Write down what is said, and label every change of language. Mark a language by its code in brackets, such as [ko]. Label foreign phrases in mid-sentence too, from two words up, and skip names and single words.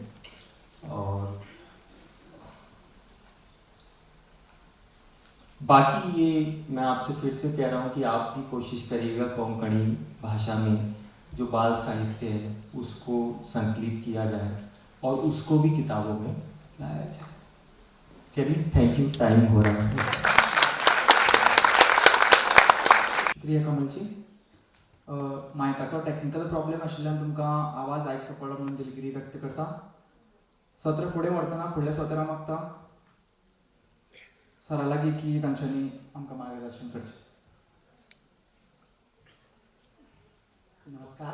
[hi] और बाकी ये मैं आपसे फिर से कह रहा हूँ कि आप भी कोशिश करिएगा कोंकणी भाषा में जो बाल साहित्य है उसको संकलित किया जाए और उसको भी किताबों में लाया जाए। चलिए, [en] thank you, [hi] टाइम हो रहा है। शुक्रिया कमलजी। [kok] मायकाचो [en] technical problem [kok] आशिल्ल्यान तुमकां आवाज आयकचो पडलो म्हणून दिलगिरी व्यक्त करता। सत्र फुडें व्हरतना फुडल्या सत्रां मागता सरा लागीं की तांच्यांनी आमकां मार्गदर्शन करचें। नमस्कार.